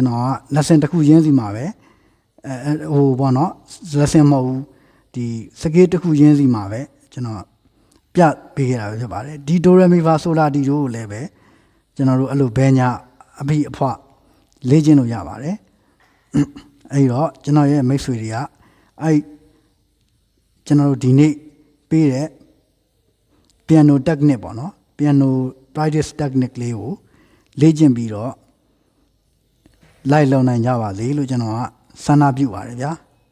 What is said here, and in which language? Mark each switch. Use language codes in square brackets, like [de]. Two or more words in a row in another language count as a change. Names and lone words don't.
[my] တော်က lesson တစ်ခုချင်းစီမှာပဲဟိုပေါ့နော် lesson မဟုတ်ဘူးဒီစကေးတစ်ခုချင်းစီမှာပဲ ကျွန်တော်ပြပေးခဲ့တာပဲဖြစ်ပါတယ်ဒီ do re mi fa sol la ti တို့ကိုလည်းပဲကျွန်တော်တို့အဲ့လိုဘဲညာအဖိအဖွားလေ့ကျင့်လို့ရပါတယ်အဲ့တော့ကျွန်တော်ရဲ့မိတ်ဆွေတွေကအဲ့ကျွန်တော်တို့ဒီနေ့ပေးတဲ့ [en] piano technique [my] ပေါ့နော် [en] piano practice technique [my] လေးကိုလေ့ကျင့်ပြီးတော့လိုက်လုံနိုင်ကြပါစေလို့ကျွန်တော်ကဆန္ဒပြုပါတယ်ဗျာ